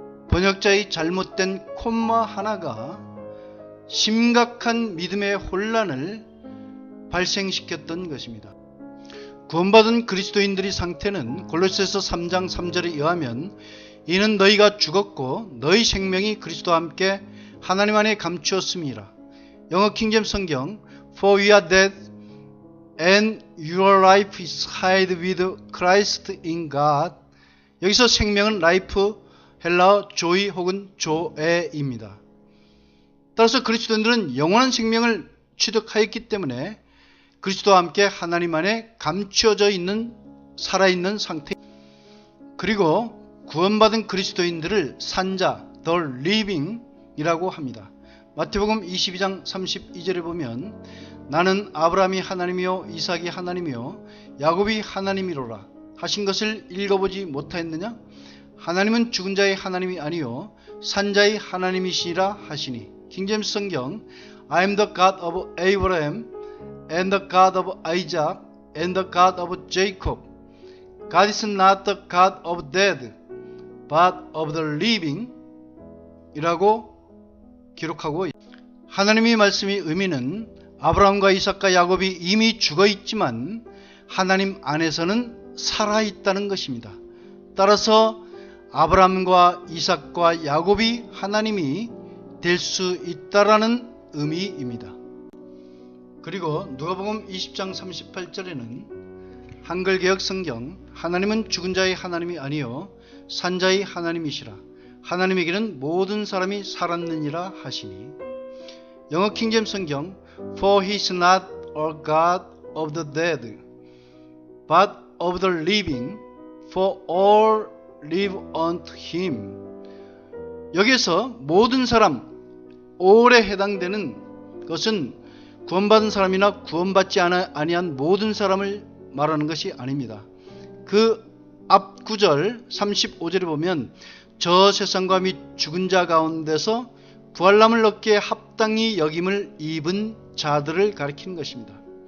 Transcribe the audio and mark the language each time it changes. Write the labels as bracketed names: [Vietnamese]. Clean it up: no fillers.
[Korean] 번역자의 잘못된 콤마 하나가 심각한 믿음의 혼란을 발생시켰던 것입니다. 구원받은 그리스도인들의 상태는 골로새서 3장 3절에 의하면 이는 너희가 죽었고 너희 생명이 그리스도와 함께 하나님 안에 감추었음이라. 영어 킹제임스 성경 [English] For we are dead and your life is hid with Christ in God. [Korean] 여기서 생명은 라이프, 헬라어 조이 혹은 조에입니다. 따라서 그리스도인들은 영원한 생명을 취득하였기 때문에 그리스도와 함께 하나님 안에 감추어져 있는 살아있는 상태. 그리고 구원받은 그리스도인들을 산자, [English] the living [Korean] 이라고 합니다. 마태복음 22장 32절에 보면 나는 아브라함이 하나님이요 이삭이 하나님이요 야곱이 하나님이로라 하신 것을 읽어보지 못하였느냐? 하나님은 죽은 자의 하나님이 아니요 산자의 하나님이시라 하시니. 킹제임스 성경 [English] I am the God of Abraham and the God of Isaac and the God of Jacob. God is not the God of dead but of the living [Korean] 이라고 기록하고 있습니다. 하나님의 말씀의 의미는 아브라함과 이삭과 야곱이 이미 죽어 있지만 하나님 안에서는 살아있다는 것입니다. 따라서 아브라함과 이삭과 야곱이 하나님이 될 수 있다라는 의미입니다. 그리고 누가복음 20장 38절에는 한글 개역 성경 하나님은 죽은 자의 하나님이 아니요 산자의 하나님이시라. 하나님에게는 모든 사람이 살았느니라 하시니. 영어 킹제임스 성경 [English] For he is not a God of the dead but of the living for all live unto him. [Korean] 여기에서 모든 사람, all에 해당되는 것은 구원받은 사람이나 구원받지 아니한 모든 사람을 말하는 것이 아닙니다. 그 앞 구절 35절에 보면 저 세상과 및 죽은 자 가운데서 부활남을 얻기에 합당히 여김을 입은 자들을 가리키는 것입니다.